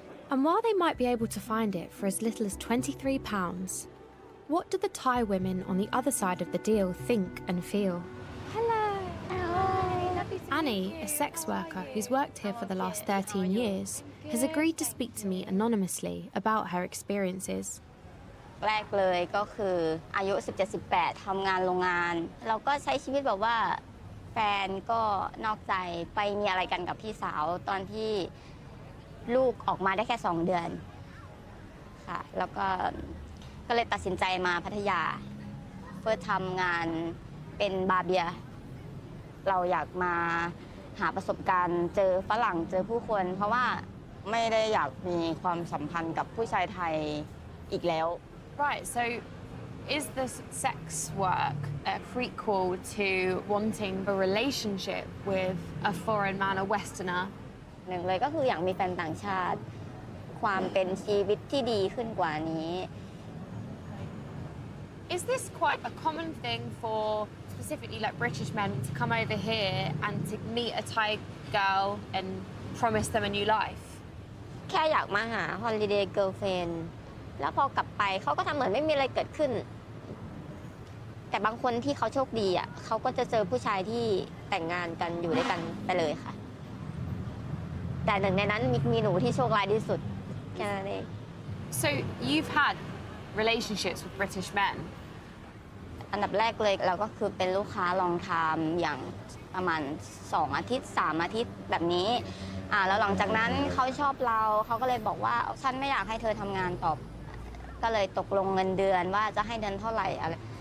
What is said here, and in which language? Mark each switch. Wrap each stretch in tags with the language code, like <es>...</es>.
<en>And while they might be able to find it for as little as £23, what do the Thai women on the other side of the deal think and feel? Hello. Hi. Lovely to Annie, meet you. a sex worker who's worked here for the last 13 years, has agreed to speak to me anonymously about her experiences.</en> <th>แรกเลยก็คืออายุ 17-18 ทำงานโรงงาน เราก็ใช้ชีวิตแบบว่า แฟนก็นอกใจไปมีอะไรกันกับพี่สาวตอนที่ลูกออกมาได้แค่2 เดือนค่ะแล้วก็เลยตัดสินใจมาพัทยาเพื่อทำงานเป็นบาร์เบียร์เราอยากมาหาประสบการณ์เจอฝรั่งเจอผู้คนเพราะว่าไม่ได้อยากมีความสัมพันธ์กับผู้ชายไทยอีกแล้ว</th> <en>Right, so is the sex work a prequel to wanting a relationship with a foreign man, a Westerner?</en> <th>หนึ่งเลยก็คืออยากมีแฟนต่างชาติความเป็นชีวิตที่ดีขึ้นกว่านี้</th> <en>Is this quite a common thing for specifically like British men to come over here and to meet a Thai girl and promise them a new life?</en> <th>แค่อยากมาหา</th> <en>holiday girlfriend</en> <th>แล้วพอกลับไปเขาก็ทำเหมือนไม่มีอะไรเกิดขึ้นแต่บางคนที่เขาโชคดีอ่ะเขาก็จะเจอผู้ชายที่แต่งงานกันอยู่ด้วยกันไปเลยค่ะแต่หนึ่งในนั้นมีหนูที่โชคร้ายที่สุดแค่นั้นเอง</th> <en>So you've had relationships with British men?</en> <th>อันดับแรกเลยเราก็คือเป็นลูกค้าลองทำอย่างประมาณ2 อาทิตย์3 อาทิตย์แบบนี้แล้วหลังจากนั้นเขาชอบเราเขาก็เลยบอกว่าฉันไม่อยากให้เธอทำงานต่อก็เลยตกลงเงินเดือนว่าจะให้เดือนเท่าไหร่อะไร</th>